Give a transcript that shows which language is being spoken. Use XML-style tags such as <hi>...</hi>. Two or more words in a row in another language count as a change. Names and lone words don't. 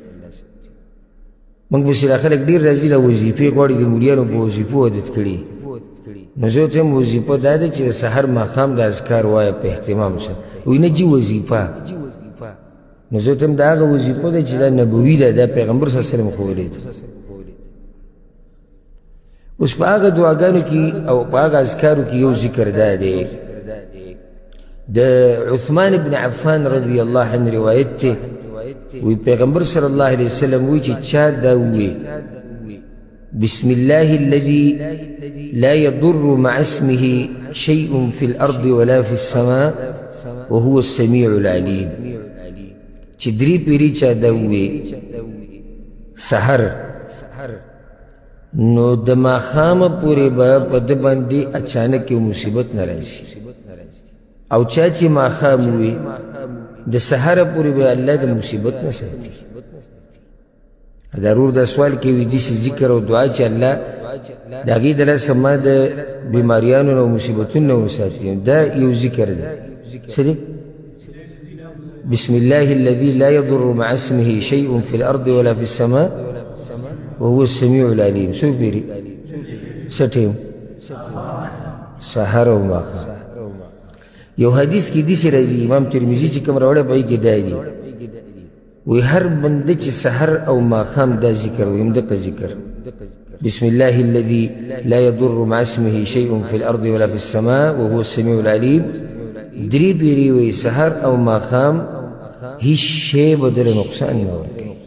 <ps>موږ پسې دا خلک ډېر راځي دا وظیفې غواړي د مولیانو په وظیفو عادت کړي نو زه ورته یم وظیفه دا ده چې د سحر ماښام د اذکار وایه په اهتمام سره وایي نه جي وظیفه نو زه ورته یم دا هغه وظیفه ده چې دا نبوي ده دا پیغمبر صلی الله علیه وسلم ښوولې ده اوس په هغه دعاګانو کې او په هغه اذکارو کې یو ذکر دا دی د عثمان بن عفان رضی الله عنه روایت دی وی پیغمبر صلی الله علیه وسلم وی چې چا دا وی</ps> <ar>بسم الله الذي لا يضر مع اسمه شيء في الأرض ولا في السماء وهو السميع العليم</ar> <ps>چې 3 پیری چا دا وی سحر نو د ماښامه پورې به په ده باندې اچانک یو مصیبت نه راځي او چا چې ماښام وي د سحره پورې به الله د مصیبت نه ساتي ضرور دا سوال کوي داسې ذکر او دعا چې الله د هغې د لاسه ما د بیماریانو نه او مصیبتونو نه وساتي دا یو ذکر دی څه دی</ps> <ar>بسم الله الذي لا يضر مع اسمه شيء في الأرض ولا في السماء وهو السميع العليم</ar> <ps>سو پیری سټیم سحر او ماښام یو حدیث کې داسې راځي امام ترمذي چې کوم راوړی په هغې کې دا دي وی هر بنده چې سحر او ماښام دا ذکر وي همدغه ذکر</ps> <ar>بسم الله الذي لا يضر مع اسمه شيء في الأرض ولا في السماء وهو السميع العليم</ar> <ps>3 پیری وی سحر او ماښام هیڅ شی به در نقصان نه ورکوي</ps>